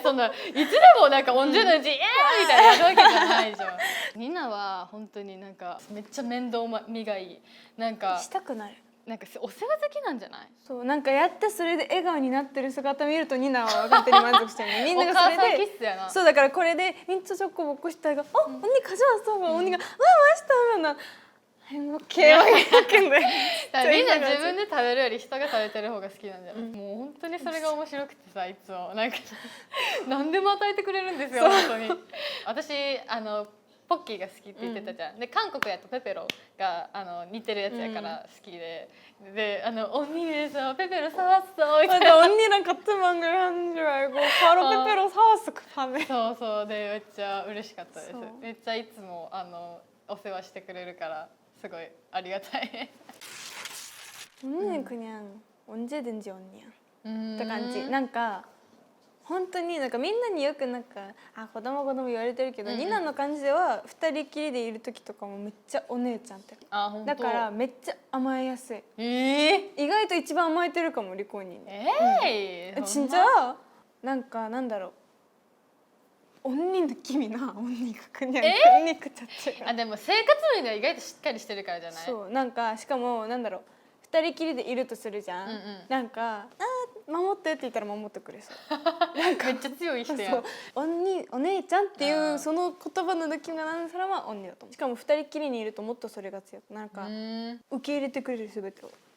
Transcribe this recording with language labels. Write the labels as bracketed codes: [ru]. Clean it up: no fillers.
[ja] そんないつでもなんか [ko] 언제든지 [ja] みたいなやるわけじゃないじゃん。ニナは本当になんかめっちゃ面倒見がいい。なんかしたくなる。なんかお世話好きなんじゃない？そう、なんかやってそれで笑顔になってる姿見るとニナは勝手に満足してるね。みんながそれで、お母さん気質やな。そうだからこれでミントチョコ [ko] 먹고 싶다 [ja] が、 [ko] 언니 가져왔어. 언니가 맛있다 하면 행복해. 행복해. [ja] みんな自分で食べるより人が食べてる方が好きなんじゃない？もう本当にそれが面白くてさ、いつもなんか何でも与えてくれるんですよ、本当に。私ポッキーが好きって言ってたじゃん。で韓国やとペペロが似てるやつやから好きで、 [ko] 언니에서 페페로 사왔어. 맞아, 언니랑 같은 방을 하는 줄 알고 바로 페페로 사왔어 그 밤에. [ja] そうでめっちゃ嬉しかったです。めっちゃいつもお世話してくれるからすごいありがたい。 [ko] 언니는 그냥 언제든지 언니야. [ja] って感じ。なんか本当になんかみんなによくなんか子供言われてるけど、ニナの感じでは2人きりでいる時とかもめっちゃお姉ちゃんって。だからめっちゃ甘えやすい。意外と一番甘えてるかもリコに。 [ko] 진짜 [ja] なんかなんだろう。 [ko] 언니 느낌이나 언니가 그냥 그 자체가 [ja] あでも生活面では意外としっかりしてるからじゃない？そうなんかしかもなんだろう二人きりでいるとするじゃん、うんうんなんか「あー守って」って言ったら守ってくれそうめっちゃ強い人やん。お姉ちゃんっていあーうその言葉の抜きがなんそれは언니だと思う。しかも二人きりにいるともっとそれが強くなんか受け入れてくれる全てを